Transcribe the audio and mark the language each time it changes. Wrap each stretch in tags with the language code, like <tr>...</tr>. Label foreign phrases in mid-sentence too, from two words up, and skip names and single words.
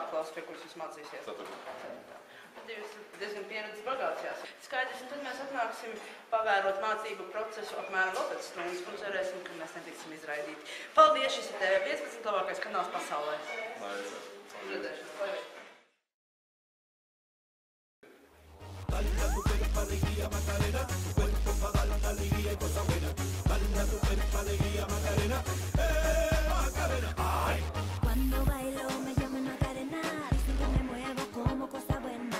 <lv>klase, pie kuras jūs mācīsies? 4. Tad jūs diezgan pieredzes bagāts jāsaka. Skaidrs, un tad mēs atnāksim pavērot mācību procesu apmēram vēl pēc stundas un cerēsim, ka mēs netiksim izraidīti. Paldies, šis ir TV15 labākais kanāls pasaulē. Redzēšanas.</lv> <es>Cuando bailo me llaman Macarena, dicen que me muevo como cosa buena.</es>